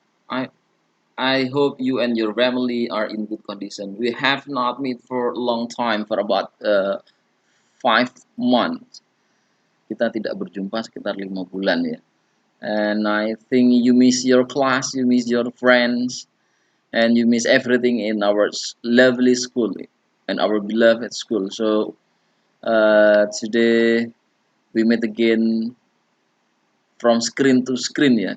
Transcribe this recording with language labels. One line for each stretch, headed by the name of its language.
English: I I hope you and your family are in good condition. We have not met for a long time, for about 5 months.
Indonesian: Kita tidak berjumpa sekitar 5 bulan ya.
English: And I think you miss your class, you miss your friends, and you miss everything in our lovely school and our beloved school. So today we meet again from screen to screen ya.